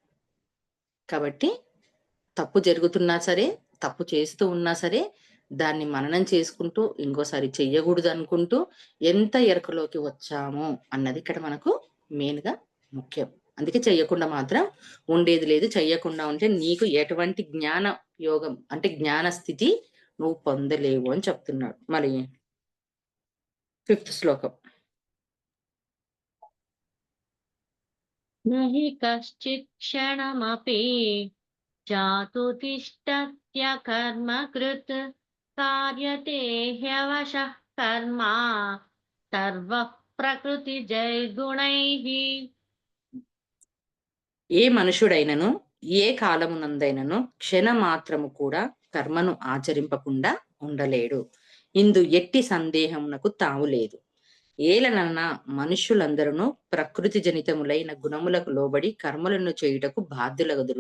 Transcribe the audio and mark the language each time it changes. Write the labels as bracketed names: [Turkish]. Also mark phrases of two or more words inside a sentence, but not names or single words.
[Telugu] కాబట్టి తప్పు జరుగుతున్నా సరే, తప్పు చేస్తూ ఉన్నా సరే, దాన్ని మననం చేసుకుంటూ, ఇంకోసారి చెయ్యగూడదనుకుంటూ, ఎంత ఎరుకలోకి వచ్చాము అన్నది ఇక్కడ మనకు మెయిన్‌గా ముఖ్యం. అందుకే చెయ్యకుండా మాత్రం ఉండేది లేదు. చెయ్యకుండా ఉంటే నీకు ఎటువంటి జ్ఞాన యోగం అంటే జ్ఞాన స్థితి నువ్వు పొందలేవు అని చెప్తున్నాడు. మరి ఫిఫ్త్ శ్లోకం. [Sanskrit] न हि कश्चित् क्षणमपि जातु तिष्ठत्य कर्मकृत् कार्यते ह्यवशः कर्मा सर्वः प्रकृतिजैर्गुणैः। [Telugu] ఏ మనుషుడైనను, ఏ కాలమునందైనను క్షణమాత్రము కూడా కర్మను ఆచరింపకుండా ఉండలేడు. ఇందు ఎట్టి సందేహమునకు తావులేదు. ఏలనన మనుష్యులందరును ప్రకృతి జనితములైన గుణములకు లోబడి కర్మలను చేయుటకు బాధ్యులగుదురు.